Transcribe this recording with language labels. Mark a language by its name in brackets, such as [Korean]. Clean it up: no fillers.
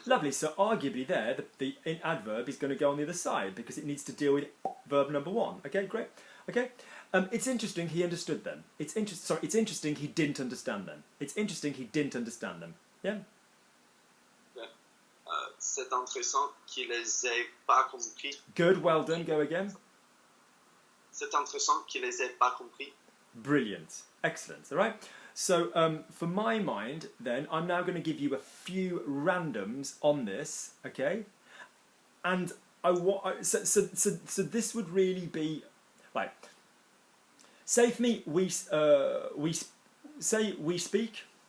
[English] Lovely, so arguably there, the adverb is going to go on the other side because it needs to deal with verb number 1. Okay, great. Okay, it's interesting he understood them. It's interesting he didn't understand them. It's interesting he didn't understand them. Yeah? [French] C'est intéressant qu'il les ait pas compris. [English] Good, well done, go again. [French] C'est intéressant qu'il les ait pas compris. [English] Brilliant. Excellent. All right. So for my mind, then, I'm now going to give you a few randoms on this, okay? And so this would really be, like, say for me, we speak.